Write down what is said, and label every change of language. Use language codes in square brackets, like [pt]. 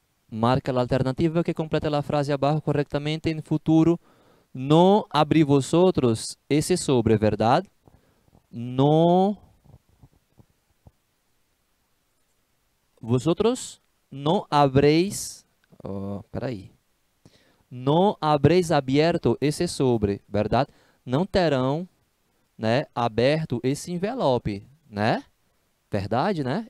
[pt] Marca a alternativa que completa a frase abaixo corretamente em futuro. [es] No abrí vosotros [pt] esse [es] sobre, [pt] verdade? [es] No vosotros no habréis, [pt] peraí. [es] No habréis abierto [pt] esse [es] sobre, [pt] verdade? Não terão, né, aberto esse envelope, né? Verdade, né?